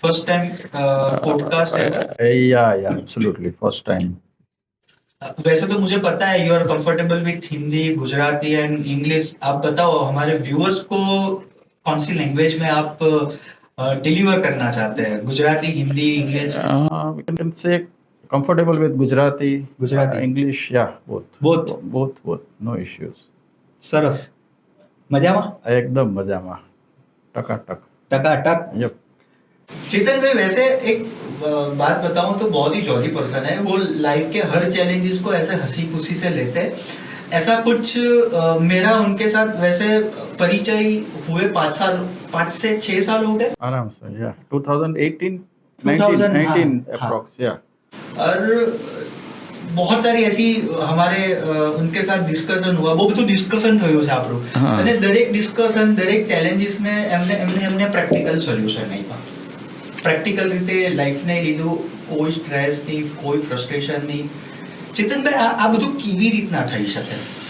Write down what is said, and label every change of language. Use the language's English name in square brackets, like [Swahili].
[Hindi] First time podcast है? [English] या absolutely first time. [Hindi] वैसे तो मुझे पता है [English] You are comfortable with Hindi, Gujarati and English. [Hindi] आप बताओ हमारे व्यूअर्स को कौन सी लैंग्वेज में आप डिलीवर करना चाहते हैं? Gujarati, Hindi, English? [English] We can say comfortable with Gujarati, English, yeah, both, no issues. [Gujarati] સરસ. મજામાં? एकदम मजामा, टकाटक. टकाटक. [English] Yep. [Hindi] चेतन भाई, वैसे एक बात बताऊं तो बहुत ही जॉली पर्सन है वो. लाइफ के हर चैलेंजेस को ऐसे हंसी खुशी से लेते हैं. ऐसा कुछ मेरा उनके साथ वैसे परिचय हुए 5 से 6 साल हो गए आराम से. या 2019 अप्रॉक्स. या और बहुत सारी ऐसी हमारे उनके साथ डिस्कशन हुआ. [Gujarati] वो બધું ડિસ્કશન થયું છે આપણું, અને દરેક ડિસ્કશન, દરેક ચેલેન્જીસ ને એમને પ્રેક્ટિકલ સોલ્યુશન આપ્યા. પ્રેક્ટિકલ રીતે લાઈફને લીધું. કોઈ સ્ટ્રેસ નહીં, કોઈ ફ્રસ્ટ્રેશન નહીં. ચેતનભાઈ, આ બધું કેવી રીતના થઈ શકે?